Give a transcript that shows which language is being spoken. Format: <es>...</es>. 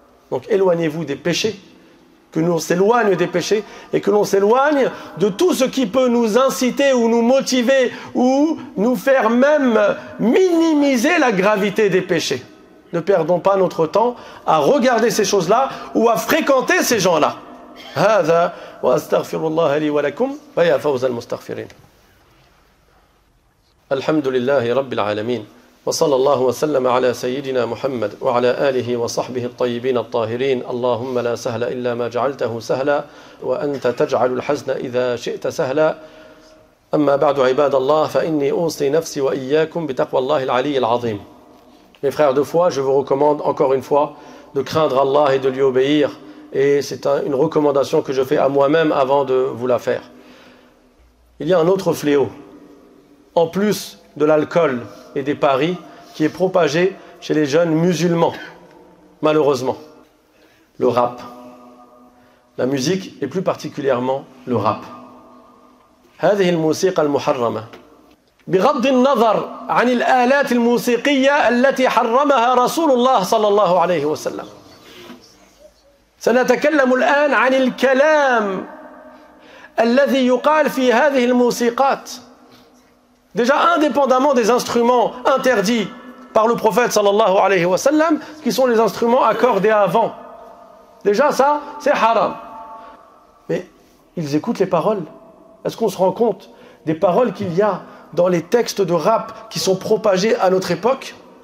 <fr>Donc, éloignez-vous des péchés, que l'on s'éloigne des péchés, et que l'on s'éloigne de tout ce qui peut nous inciter, ou nous motiver, ou nous faire même minimiser la gravité des péchés. Ne perdons pas notre temps à regarder ces choses-là ou à fréquenter ces gens-là.</fr> <ar>هذا وأستغفر الله لي ولكم ويا فوز المستغفرين. الحمد لله رب العالمين وصلى الله وسلم على سيدنا محمد وعلى آله وصحبه الطيبين الطاهرين. اللهم لا سهل إلا ما جعلته سهلا وأنت تجعل الحزن إذا شئت سهلا. أما بعد عباد الله فإني أوصي نفسي وإياكم بتقوى الله العلي العظيم.</ar> <fr>Mes frères de foi, je vous recommande encore une fois de craindre Allah et de lui obéir. Et c'est une recommandation que je fais à moi-même avant de vous la faire. Il y a un autre fléau, en plus de l'alcool et des paris, qui est propagé chez les jeunes musulmans, malheureusement. Le rap. La musique, et plus particulièrement le rap.</fr> <ar>هذه الموسيقى المحرمة. بغض النظر عن الآلات الموسيقية التي حرمها رسول الله صلى الله عليه وسلم. سنتكلم الآن عن الكلام الذي يقال في هذه الموسيقات.</ar> <fr>Déjà, indépendamment des instruments interdits par le prophète</fr> <ar>sallallahu alayhi wa sallam,</ar> <fr>qui sont les instruments accordés avant. Déjà ça, c'est haram. Mais ils écoutent les paroles. Est-ce qu'on se rend compte des paroles qu'il y a dans les textes de rap qui sont propagés à notre époque?</fr>